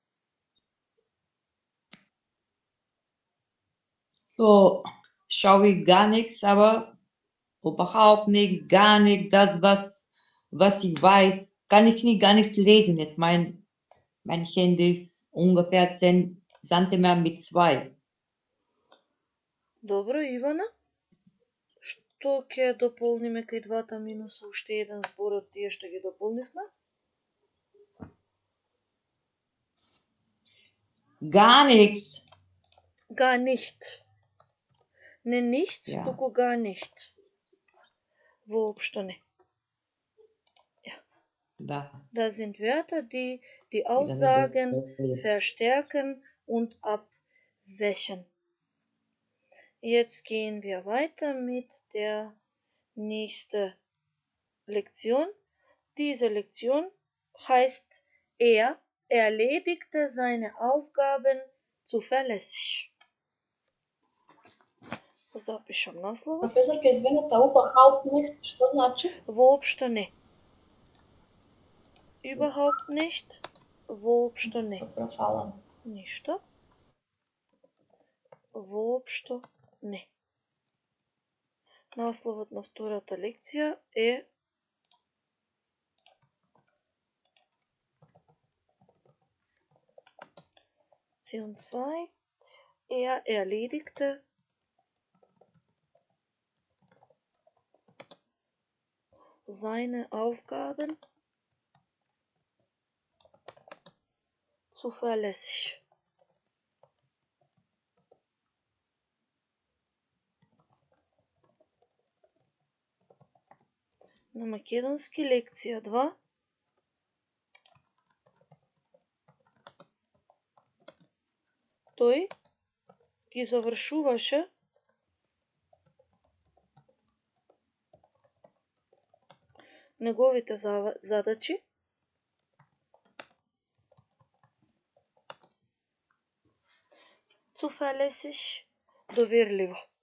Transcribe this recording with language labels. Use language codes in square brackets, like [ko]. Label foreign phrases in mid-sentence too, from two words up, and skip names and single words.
[de] So schaue ich gar nichts, aber überhaupt nichts, gar nichts, das, was ich weiß, kann ich nie gar nichts lesen. Jetzt mein Handy ist ungefähr 10 cm mit 2. [mk] Добро, Ивана? што ќе дополниме кај двата минуса уште еден збор од тие што ги дополнивме? [de] Gar nichts. Gar nicht. Не nichts, Ja. туку gar nicht. [mk] Воопшто не. Da. [de] Das sind Wörter, die die [mk] Сега [de] Aussagen [mk] не дојде. [de] verstärken und abwächen. Jetzt gehen wir weiter mit der nächsten Lektion. Diese Lektion heißt, er erledigte seine Aufgaben zuverlässig. [mk] Запишам наслова. Професорке, извинете, [de] überhaupt nicht, [mk] што значи? Воопшто не. [de] Überhaupt nicht. [mk] Воопшто не. Добро, фала. Ништо. Воопшто не. Насловот на втората лекција е Lektion 2. [de] Er erledigte seine Aufgaben zuverlässig. [mk] На македонски лекција 2. Тој ги завршуваше неговите задачи zuverlässig, доверливо.